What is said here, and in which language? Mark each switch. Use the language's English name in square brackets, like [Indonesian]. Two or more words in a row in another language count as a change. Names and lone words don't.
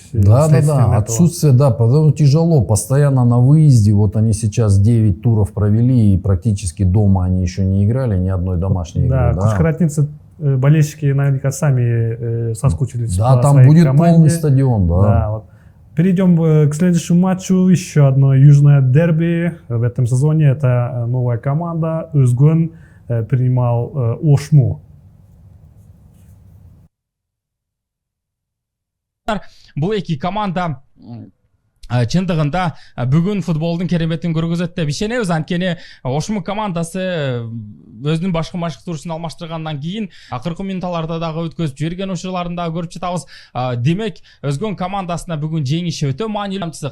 [Russian] Да, отсутствие, да, потому тяжело, постоянно на выезде, вот они сейчас 9 туров провели, и практически дома они еще не играли, ни одной домашней игры. Да, кочкуратницы, болельщики наверняка сами соскучились по там своей будет команде. Полный стадион, да. Да, вот. Перейдем к следующему матчу. Еще одно южное дерби в этом сезоне. Это новая команда. Özgün принимал Ошму. [Kyrgyz] Бұл екі команда чындыгында бүгүн футболдун кереметін көргөзөт деп ишенебиз. Анткени Ошму командасы өзүнүн башкы машыктыруусун алмаштыргандан кийин акыркы минуттарда дагы өткөзүп жиберген учурларын дагы көрүп жатабыз. Демек Özgün командасына бүгүн жеңиши өтө маанилүү.